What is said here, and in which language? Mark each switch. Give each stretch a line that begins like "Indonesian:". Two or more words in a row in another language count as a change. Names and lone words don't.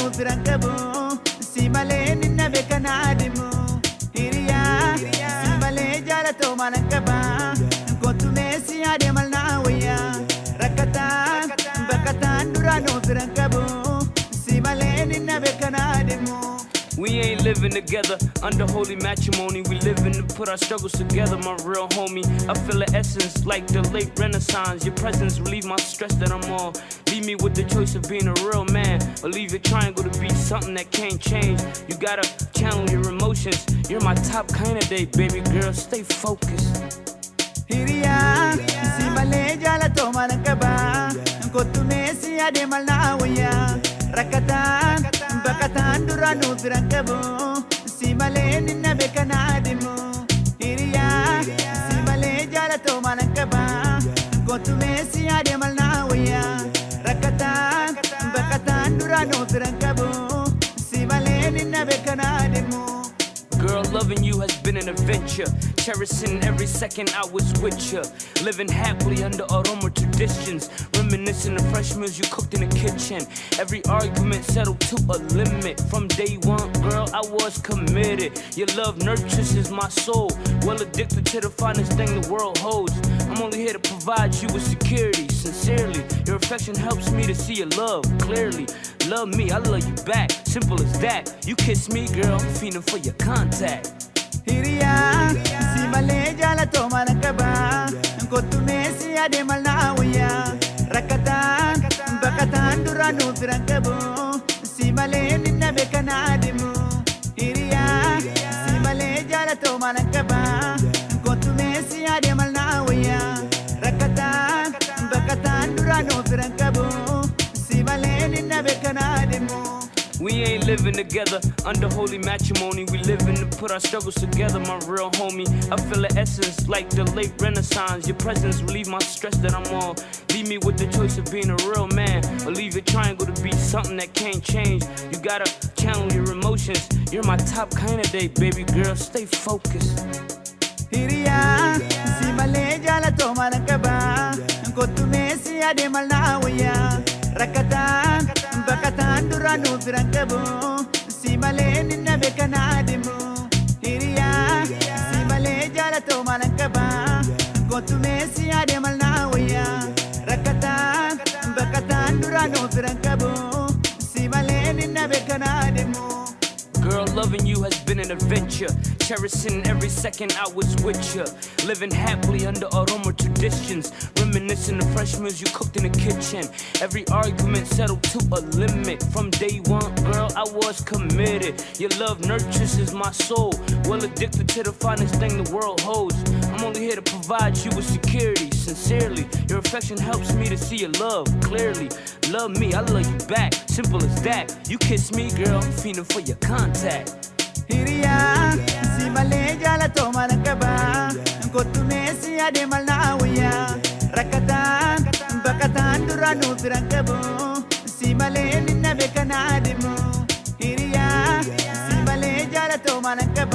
English: firangabo simale ninna bekanadimu hiriya simale jala to malakaba kotumesi ade malawya rakatan bakatan duranu firangabo simale ninna bekanadimu. We ain't living together under holy matrimony. We living to put our struggles together, my real homie. I feel the essence like the late Renaissance. Your presence relieve my stress that I'm on. Leave me with the choice of being a real man, or leave your triangle to be something that can't change. You gotta channel your emotions. You're my top candidate, baby girl. Stay focused.
Oromo: Hiriya, si malee jaalatoo mana qaba. Kottu meesii adeemal na wayyaa. Rakkataan, baqataan duraan nuuf biran qabu. Si malee ninna beeka na adeemu. Hiriya, si malee jaalatoo mana qaba. Kottu meesii adeemal na wayyaa. Rakkataan, baqataan duraan nuuf biran qabu. Si malee ninna beeka na adeemu.
English: Girl, loving you has been an adventure. Cherishing every second I was with you. Living happily under aroma traditions. Reminiscing the fresh meals you cooked in the kitchen. Every argument settled to a limit. From day one, girl, I was committed. Your love nurtures my soul. Well addicted to the finest thing the world holds. I'm only here to provide you with security. Sincerely, your affection helps me to see your love clearly. Love me, I love you back. Simple as that. You kiss me, girl, I'm feeling for your contact.
Oromo: Hiriya, si malee jaalatoo mana qaba. Kottu meesii adeemal na wayyaa. Rakkataan, baqataan duraan nuuf biran qabu. Si malee ninna beeka na adeemu. Hiriya, si malee jaalatoo mana qaba. Kottu meesii adeemal na wayyaa. Rakkataan, baqataan duraan nuuf biran qabu. Si malee ninna beeka na adeemu.
English: We ain't living together under holy matrimony. We living to put our struggles together, my real homie. I feel the essence like the late Renaissance. Your presence relieve my stress that I'm on. Leave me with the choice of being a real man, or leave your triangle to be something that can't change. You gotta channel your emotions. You're my top candidate, baby girl. Stay focused.
Oromo: Hiriya, si malee jaalatoo mana qaba. Kottu meesii adeemal na wayyaa. Rakkataan, baqataan duraan nuuf biran qabu. Si malee ninna beeka na adeemu. Hiriya, si malee jaalatoo mana qaba. Kottu meesii adeemal na wayyaa. Rakkataan, baqataan duraan nuuf biran qabu. Si malee ninna beeka na adeemu.
English: Girl, loving you has been an adventure. Cherishing every second I was with you. Living happily under aroma traditions. Reminiscing the fresh meals you cooked in the kitchen. Every argument settled to a limit. From day one, girl, I was committed. Your love nurtures my soul. Well addicted to the finest thing the world holds. I'm only here to provide you with security. Sincerely, your affection helps me to see your love clearly. Love me, I love you back. Simple as that. You kiss me, girl, I'm feeling for your contact.
Oromo: Hiriya, si malee jaalatoo mana qaba. Kottu meesii adeemal na wayyaa. Rakkataan, baqataan duraan nuuf biran qabu. Si malee ninna beeka na adeemu. Hiriya, si malee jaalatoo mana qaba.